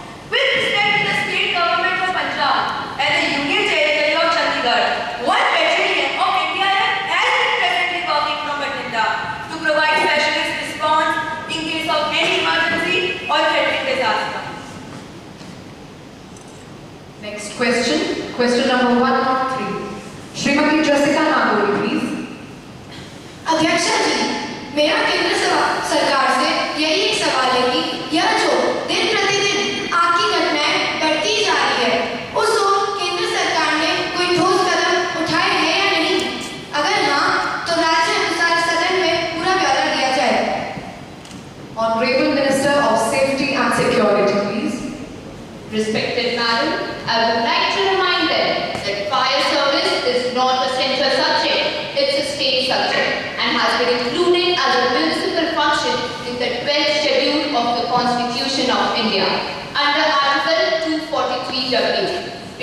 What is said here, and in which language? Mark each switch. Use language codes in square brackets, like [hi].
[en] With respect to the state government of Punjab and the Union Territory of Chandigarh, one battalion of NDRF has been presently working from Bathinda to provide specialist response in case of any emergency or threatening disaster. Next question. Question number 103. Srimati Jessica Nagori, please. [hi] अध्यक्षा जी, मेरा केंद्र सरकार से यही एक सवाल है कि यह जो दिन प्रतिदिन आग की घटनाएं बढ़ती जा रही है, उस ओर केंद्र सरकार ने कोई ठोस कदम उठाए हैं या नहीं? अगर हाँ, तो राज्य अनुसार सदन में पूरा ब्यौरा दिया जाए। [en] Honorable Minister of Safety and Security, please. Respected Madam, I would like to remind them that fire service is not a central subject, it's a state subject and has been included as a municipal function in the 12th schedule of the Constitution of India under Article 243W.